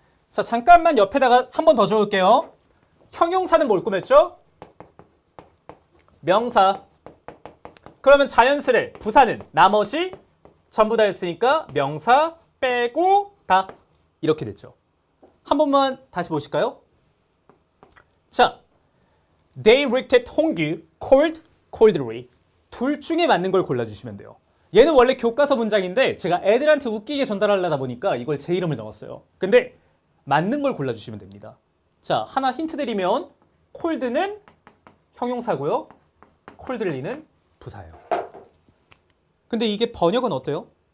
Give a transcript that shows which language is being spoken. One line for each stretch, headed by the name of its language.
Korean: 자, 잠깐만 옆에다가 한 번 더 적을게요. 형용사는 뭘 꾸몄죠? 명사. 그러면 자연스레 부사는 나머지 전부 다 했으니까 명사 빼고 다 이렇게 됐죠. 한 번만 다시 보실까요?
English: 자, They looked at 홍규 coldly.
Korean: 둘 중에 맞는 걸 골라주시면 돼요. 얘는 원래 교과서 문장인데 제가 애들한테 웃기게 전달하려다 보니까 이걸 제 이름을 넣었어요. 근데 맞는 걸 골라주시면 됩니다. 자, 하나 힌트 드리면 cold는 형용사고요. coldly는 부사예요. 근데 이게 번역은 어때요?